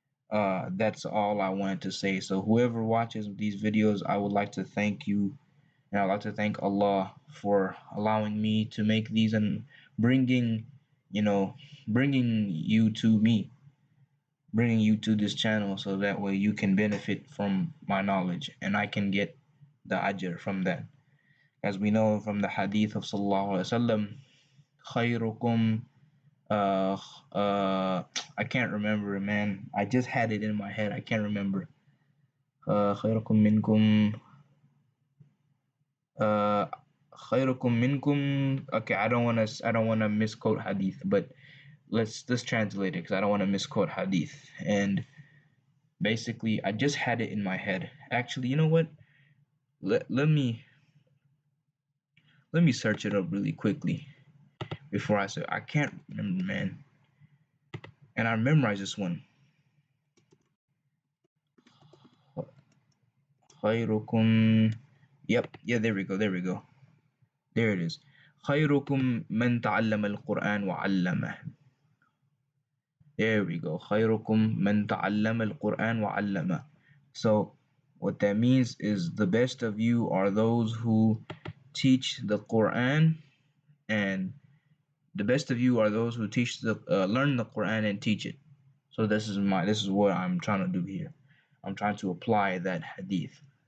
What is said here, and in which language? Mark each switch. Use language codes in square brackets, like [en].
[en] That's all I wanted to say. So whoever watches these videos, I would like to thank you, and I'd like to thank Allah for allowing me to make these and bringing, you know, bringing you to me, bringing you to this channel, so that way you can benefit from my knowledge and I can get the ajr from that. As we know from the hadith of Sallallahu Alaihi Wasallam, khayrukum, uh, I can't remember, man. I just had it in my head. I can't remember. [ar] خيركم منكم uh, خيركم منكم. [en] Okay, I don't wanna misquote hadith, but let's translate it because I don't want to misquote hadith. And basically, I just had it in my head. Actually, you know what? Let me search it up really quickly before I say. I can't remember, man. And I memorized this one. خيركم. Yep. Yeah. There we go. There it is. [ar] خيركم من تعلم القرآن وعلمه. [en] There we go. [ar] خيركم من تعلم القرآن وعلمه. [en] So what that means is the best of you are those who teach the Quran, and the best of you are those who learn the Quran and teach it. So this is what I'm trying to do here. I'm trying to apply that hadith.